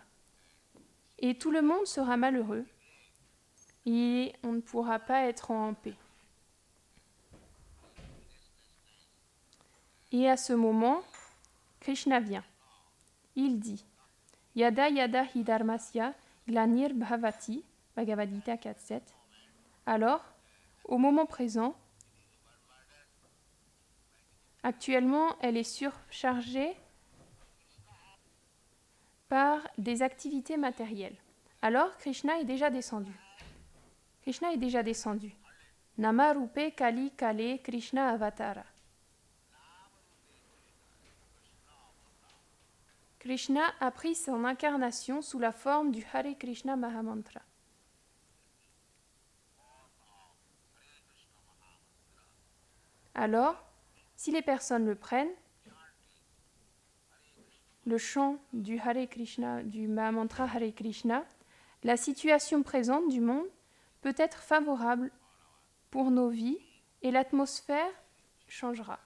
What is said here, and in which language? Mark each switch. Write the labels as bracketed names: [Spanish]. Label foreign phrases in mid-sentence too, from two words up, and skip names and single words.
[French] Et tout le monde sera malheureux et on ne pourra pas être en paix. Et à ce moment, Krishna vient. Il dit [Sanskrit] Yada yada hi dharmasya glanir bhavati, [French] Bhagavad Gita 4.7. Alors, au moment présent, actuellement, elle est surchargée par des activités matérielles. Alors, Krishna est déjà descendu. [Bangla] Nama rupe kali kale Krishna avatara. [French] Krishna a pris son incarnation sous la forme du Hare Krishna Mahamantra. Alors, si les personnes le prennent, le chant du Hare Krishna, du Mahamantra Hare Krishna, la situation présente du monde peut être favorable pour nos vies et l'atmosphère changera.